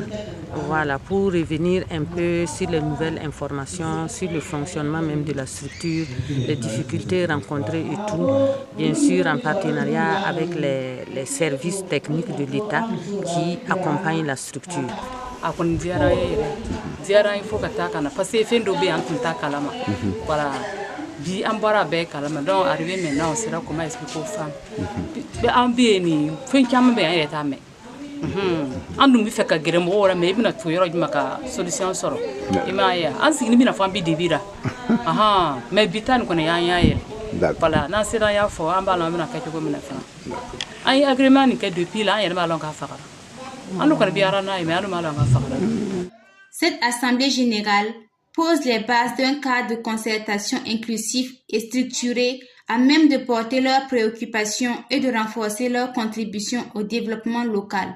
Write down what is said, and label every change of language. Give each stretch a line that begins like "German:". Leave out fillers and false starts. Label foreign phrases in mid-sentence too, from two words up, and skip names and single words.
French: Pour revenir un peu sur les nouvelles informations, sur le fonctionnement même de la structure, les difficultés rencontrées et tout, bien sûr en partenariat avec les services techniques de l'État qui accompagnent la structure.
Bambara: Bi an bɔra bɛɛ kalama
French: donc arrivé maintenant on sera comment expliquer aux femmes
Bambara: an bɛ yen nin fɛn caman bɛ an yɛrɛ t'a mɛn an dun bɛ fɛ ka gɛrɛ mɔgɔw la mais i bɛna to yɔrɔ jumɛn ka solution sɔrɔ i m'a ye an sigini bɛna fɔ an bɛ debi la mais bi ta nin kɔni y'an y'a yɛrɛ voilà n'an sera y'a fɔ an b'a lɔn an bɛna kɛ cogo min na fana an ye agrément nin kɛ
French: depuis là
Bambara: an yɛrɛ b'a lɔn k'a fagara an dun kɔni bɛ yara n'a ye mais an dun b'a lɔn k'a fagara.
French: Cette assemblée générale pose les bases d'un cadre de concertation inclusif et structuré à même de porter leurs préoccupations et de renforcer leur contribution au développement local.